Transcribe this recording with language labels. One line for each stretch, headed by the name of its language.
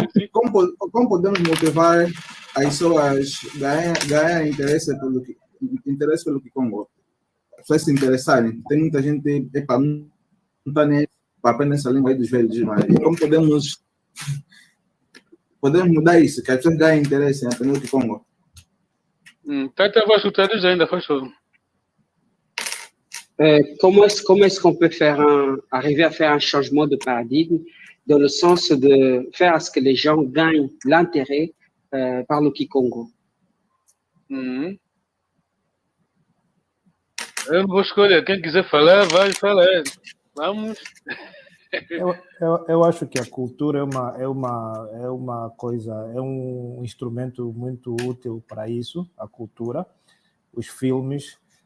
Portuguese: Como podemos motivar as pessoas a ganhar interesse pelo Kikongo? As pessoas se interessarem. Tem muita gente não está nem para apenas essa língua aí dos velhos, mas como podemos mudar isso, que as pessoas ganhem interesse em aprender o Kikongo? Tata Vasco, traduz ainda, faz favor.
French: Comment est-ce qu'on peut arriver à faire un changement de paradigme dans le sens de faire à ce que les gens gagnent l'intérêt par le Kikongo?
Portuguese: Eu vou escolher. Quem quiser falar, vai falar. Vamos. Eu acho que a cultura é uma coisa, é um instrumento muito útil para isso, a cultura, os filmes.